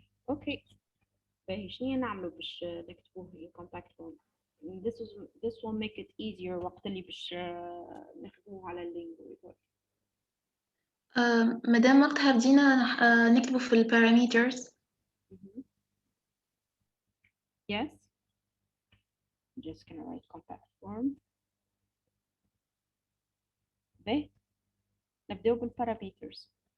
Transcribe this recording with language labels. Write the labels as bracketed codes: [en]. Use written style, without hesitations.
[ar] اوكي باهي شنيا نعملوا باش نكتبوه [en] in compact form؟ This will make it easier [ar] وقت اللي باش نخدموه على اللينجويج. مادام وقتها بدينا نكتبه في البارامترز. [en] Yes. I'm just gonna write compact form. [ar] باهي نبداو بالبارامترز.